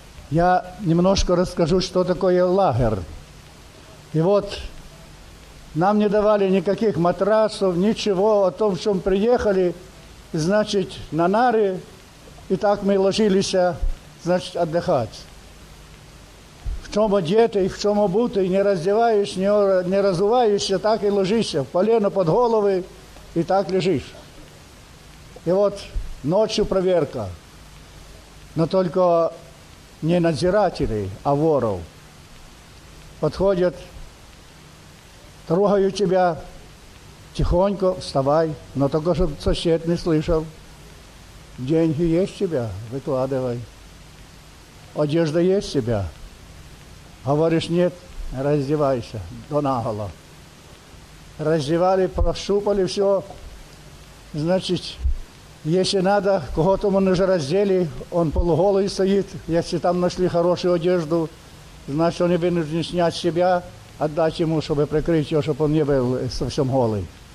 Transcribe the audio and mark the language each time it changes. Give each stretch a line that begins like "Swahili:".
Russian: Я немножко расскажу, что такое лагерь. И вот нам не давали никаких матрасов, ничего о том, в чем приехали. Значит, на нары, и так мы ложились, значит, отдыхать.
Ukrainian: В чому одіти, в чому бути, не роздіваєш, не розуваєшся, так і ложишся, в полено під голови і так лежиш. І от ночі перевірка, але тільки не надзирателі, а воров. Підходять, трогають тебе, тихонько вставай, але тільки щоб сусід не слышав.
Russian: Деньги є в тебе, викладывай. Одежда є в тебе. Говоришь, нет, раздевайся, до наголо. Раздевали, прошупали все. Значит, Если надо, кого там они же раздели, он полуголый стоит. Если там нашли хорошую одежду, значит, они вынуждены снять себя, отдать ему, чтобы прикрыть его, чтобы он не был совсем голый.